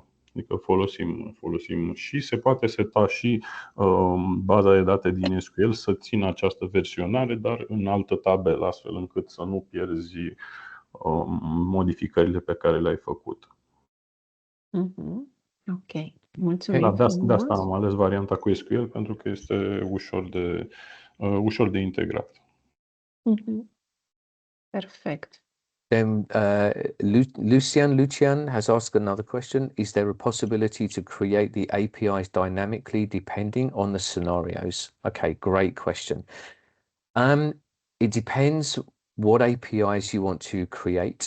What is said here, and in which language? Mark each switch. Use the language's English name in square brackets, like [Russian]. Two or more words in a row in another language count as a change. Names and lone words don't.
[Romanian] Adică folosim și se poate seta și baza de date din SQL să țină această versionare, dar în altă tabelă, astfel încât să nu pierzi modificările pe care le-ai făcut. Ok, mulțumim De asta am ales varianta cu SQL, pentru că este ușor de integrat. Perfect. [English] Then Lucian has asked another question. Is there a possibility to create the APIs dynamically depending on the scenarios? Okay, great question. It depends what APIs you want to create.